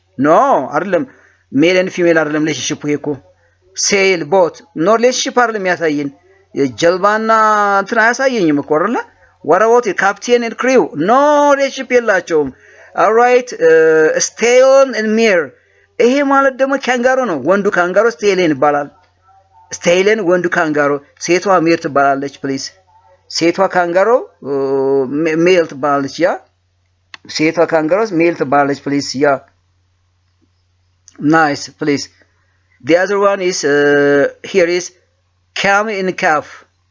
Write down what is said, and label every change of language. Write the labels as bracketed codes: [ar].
[am] No, አይደለም። ሜል ኤንድ ፊሜል አይደለም ሪሌሽንሺፕ ይሄ እኮ ሴል ቦት ኖ ሪሌሽንሺፕ አይደለም ያሳየን። ጀልባና እንትን አያሳየኝም እኮ አይደለ? [en] what about captain and crew? no [am] ሪሌሽንሺፕ የላቸውም። [en] alright, stallion and mare. [am] ይሄ ማለት ደግሞ ካንጋሮ ነው። ወንዱ ካንጋሮ ስቴሊየን ይባላል። ስቴሊየን ወንዱ ካንጋሮ፣ ሴቷ ሜር ትባላለች ፕሊዝ። ሴቷ ካንጋሮ ሜል ትባላለች። ያ ሴቷ ካንጋሮ ሜል ትባላለች ፕሊዝ። ያ [en] nice please. The other one is here is camel and calf.